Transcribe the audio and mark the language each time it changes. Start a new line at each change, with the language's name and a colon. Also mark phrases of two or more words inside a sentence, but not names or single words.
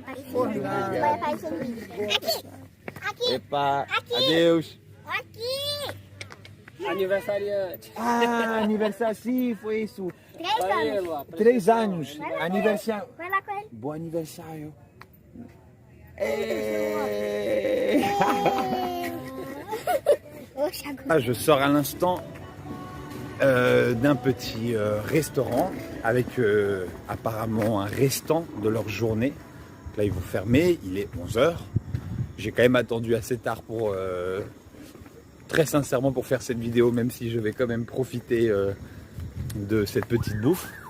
Portuguese: Aqui! Epa! Adeus! Aqui! Aniversariante! Aniversário, sim, foi isso. 3 anos! 3 anos, aniversário. Vai lá com ele! Bom aniversário!
French: Je sors à l'instant d'un petit restaurant avec apparemment un restant de leur journée. Là ils vont fermer, il est 11h. J'ai quand même attendu assez tard pour très sincèrement pour faire cette vidéo, même si je vais quand même profiter de cette petite bouffe.